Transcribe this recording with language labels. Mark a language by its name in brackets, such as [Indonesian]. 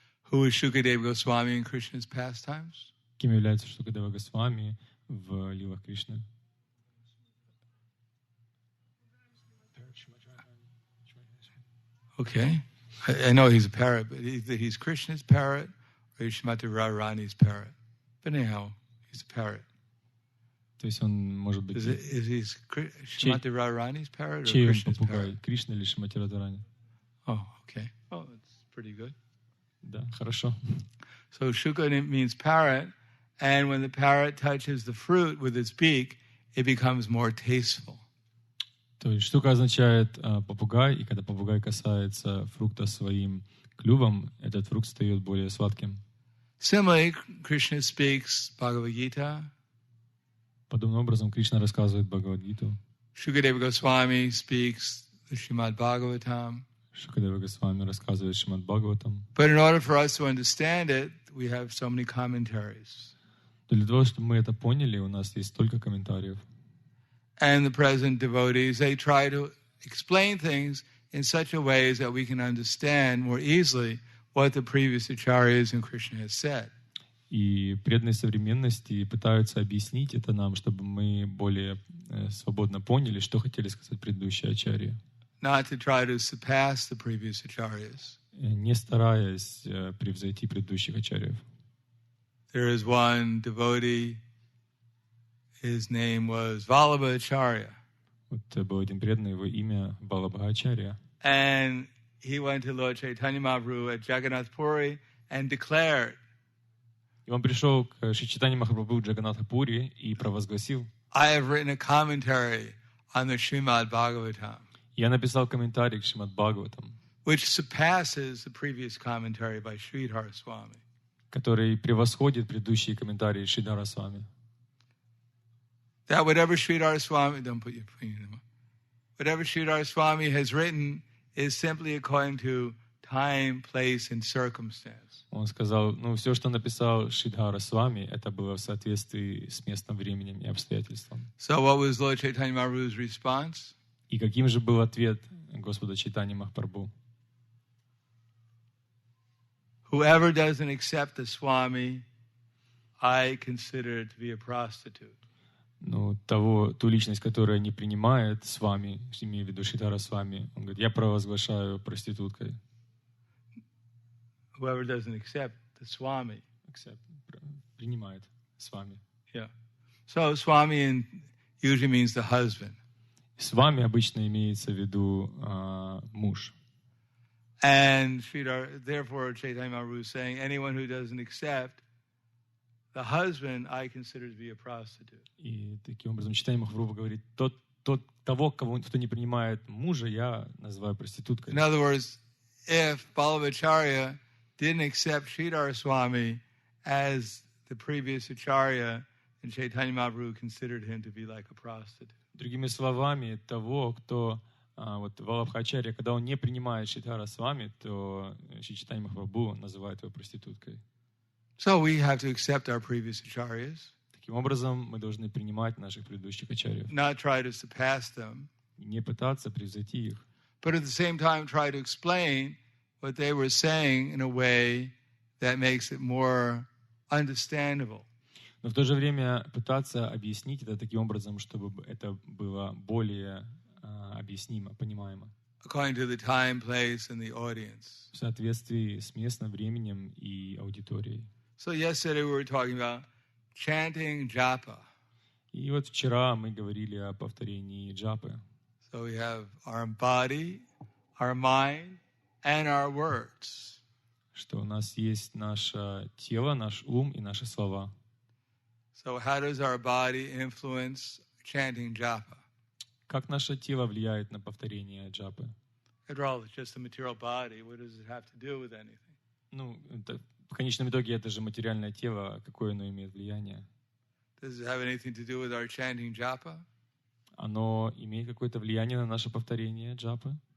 [English] Who is Shukadeva Goswami in Krishna's pastimes? [Russian] Кем является Шукадева Госвами в лилах Кришны? [English] Okay, I know he's a parrot, but either he's Krishna's parrot or he's Shrimati Radharani's parrot. But anyhow, he's a parrot. [Russian] То есть он может быть... [English] Is he Shrimati Radharani's parrot or [Russian] Чей он [English] Krishna's [Russian] попугай? [English] parrot? [Russian] Кришна или Шримати Радхарани? [English] Oh, okay. Oh, that's pretty good. [Russian] Да, хорошо. [English] So Shuka means parrot, and when the parrot touches the fruit with its beak, it becomes more tasteful. [Russian] То есть штука означает попугай, и когда попугай касается фрукта своим клювом, этот фрукт стает более сладким. [English] Similarly, Krishna speaks Bhagavad Gita. [Russian] Подобным образом Кришна рассказывает Бхагавад-гиту. [English] Shukadeva Goswami speaks the Srimad Bhagavatam. [Russian] Шукадева Госвами рассказывает Шримад Бхагаватам. [English] But in order for us to understand it, we have so many commentaries. [Russian] Для того, чтобы мы это поняли, у нас есть столько комментариев. [English] And the present devotees, they try to explain things in such a way that we can understand more easily what the previous acharyas and Krishna has said. [Russian] И преданные современности пытаются объяснить это нам, чтобы мы более свободно поняли, что хотели сказать предыдущие ачарьи. [English] Not to try to surpass the previous acharyas. [Russian] Не стараясь превзойти предыдущих ачарьев. [English] There is one devotee, his name was Vallabha Acharya. [Russian] Вот был один преданный, его имя Валабха Ачарья. [English] And he went to Lord Chaitanya Mahaprabhu at Jagannath Puri and declared, [Russian] И он пришел к Шри Чайтанье Махапрабху в Джаганнатха-пури и провозгласил: [English] I have written a commentary on the Srimad Bhagavatam, [Russian] Я написал комментарий к Шримад Бхагаватам, [English] which surpasses the previous commentary by Sridhar Swami. [Russian] который превосходит предыдущие комментарии Шридхара Свами. [English] That whatever Sridhar Swami, don't put your finger in, whatever Sridhar Swami has written is simply according to time, place, and circumstance. [Russian] Он сказал, все, что написал Шридхара Свами, это было в соответствии с местным временем и обстоятельством. [English] So what was Lord Chaitanya Mahaprabhu's response? [Russian] И каким же был ответ Господа Чайтаньи Махапрабху? [English] Whoever doesn't accept the Swami, I consider to be a prostitute. [Russian] Ту личность, которая не принимает с вами, имею в виду Шридхара Свами, он говорит, я провозглашаю проституткой. [English] Whoever doesn't accept the Swami. [Russian] Принимает с вами. [English] Yeah. So Swami usually means the husband. [Russian] С вами обычно имеется в виду муж. [English] And therefore Chaitanya Mahaprabhu is saying, anyone who doesn't accept the husband, I consider to be a prostitute. [Russian] И таким образом Чайтанья Махапрабху говорит, того, кто не принимает мужа, я называю проституткой. [English] In other words, if Balabhacharya didn't accept Sridhar Swami as the previous acharya, and Chaitanya Mahaprabhu considered him to be like a prostitute. [Russian] Другими словами, того, кто Валабхачарья, когда он не принимает Шридхара Свами, то Шри Чайтанья Махапрабху называет его проституткой. [English] So we have to accept our previous acharyas. [Russian] Таким образом, мы должны принимать наших предыдущих ачарьев. [English] Not try to surpass them. [Russian] Не пытаться превзойти их. [English] But at the same time try to explain what they were saying in a way that makes it more understandable. [Russian] Но в то же время пытаться объяснить это таким образом, чтобы это было более объяснимо, понимаемо. [English] According to the time, place, and the audience. [Russian] В соответствии с местным временем и аудиторией. [English] So yesterday we were talking about chanting japa. [Russian] И вот вчера мы говорили о повторении джапы. [English] So we have our body, our mind, and our words. [Russian] Что у нас есть наше тело, наш ум и наши слова. [English] So how does our body influence chanting japa? [Russian] Как наше тело влияет на повторение джапы? [English] After all, it's just a material body. What does it have to do with anything? [Russian] В конечном итоге это же материальное тело, какое оно имеет влияние? [English] Does it have anything to do with our chanting japa? [Russian] Оно имеет какое-то влияние на наше повторение джапы?